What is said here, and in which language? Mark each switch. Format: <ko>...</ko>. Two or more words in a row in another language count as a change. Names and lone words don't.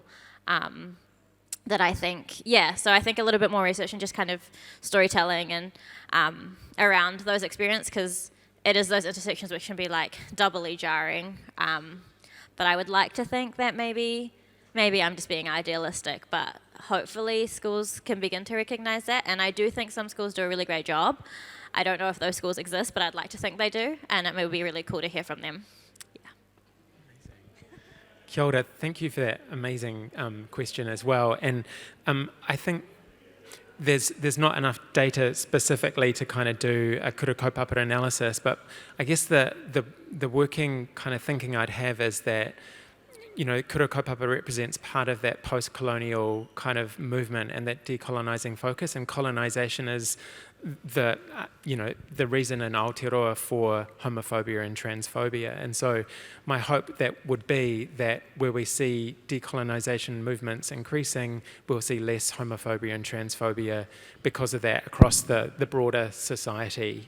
<en>That I think, yeah, so I think a little bit more research and just kind of storytelling and around those experiences, because it is those intersections which can be like doubly jarring. But I would like to think that maybe I'm just being idealistic, but hopefully schools can begin to recognise that. And I do think some schools do a really great job. I don't know if those schools exist, but I'd like to think they do, and it would be really cool to hear from them.</en> <mi>Kia ora,</mi> <en>thank you for that amazing question as well. And I think there's not enough data specifically to kind of do a</en> <mi>kura kaupapa</mi> <en>analysis, but I guess the working kind of thinking I'd have is that, you know,</en> <mi>kura kaupapa</mi> <en>represents part of that post-colonial kind of movement and that decolonising focus, and colonisation is the reason in Aotearoa for homophobia and transphobia. And so my hope that would be that where we see decolonisation movements increasing, we'll see less homophobia and transphobia because of that across the broader society.</en>